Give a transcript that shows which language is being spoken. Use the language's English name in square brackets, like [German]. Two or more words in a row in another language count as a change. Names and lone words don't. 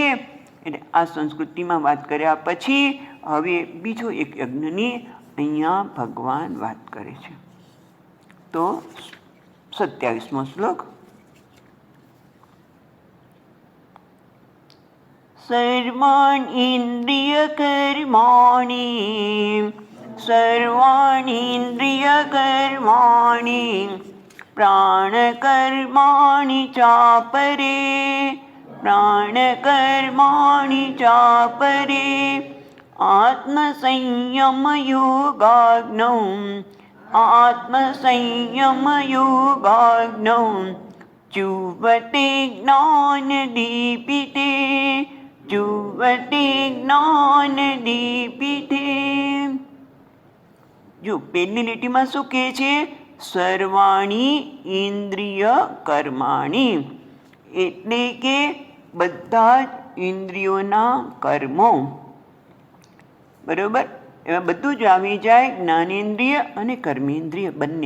[Gujarati] એટલે આ સંસ્કૃતિમાં વાત કર્યા પછી હવે બીજો એક યજ્ઞની અહીંયા ભગવાન વાત કરે છે. તો 27મો શ્લોક. [Sanskrit] સર્વાણિ ઇન્દ્રિય કર્માણિ प्राणकर्माणि चापरे प्राणकर्माणि चापरे आत्मसंयमयोगाग्नौ आत्मसंयमयोगाग्नौ जुह्वते ज्ञानदीपिते जुह्वते ज्ञानदीपिते। [Gujarati] જો પહેલી લીટીમાં શું કહે છે? [Sanskrit] સર્વાણી ઇન્દ્રિય કર્માણી, [Gujarati] એટલે કે બધા જ ઇન્દ્રિયોના કર્મો, બરોબર? એમાં બધું જ આવી જાય, જ્ઞાનેન્દ્રિય અને કર્મેન્દ્રિય બંને.